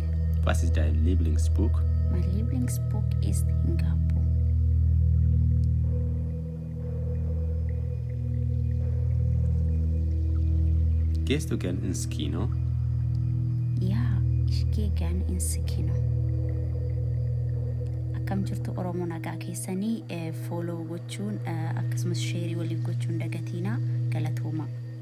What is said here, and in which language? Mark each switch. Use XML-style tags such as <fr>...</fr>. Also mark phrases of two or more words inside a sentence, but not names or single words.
<de>Was ist dein Lieblingsbuch? Mein Lieblingsbuch ist Hingapu. Gehst du gern ins Kino? Ja, ich gehe gerne ins Kino.</de> <om>Akkam jirtu Oromoo nagaa keessanii follow gochuun akkasumas sheerii waliif gochuun dagatiina galatooma.</om>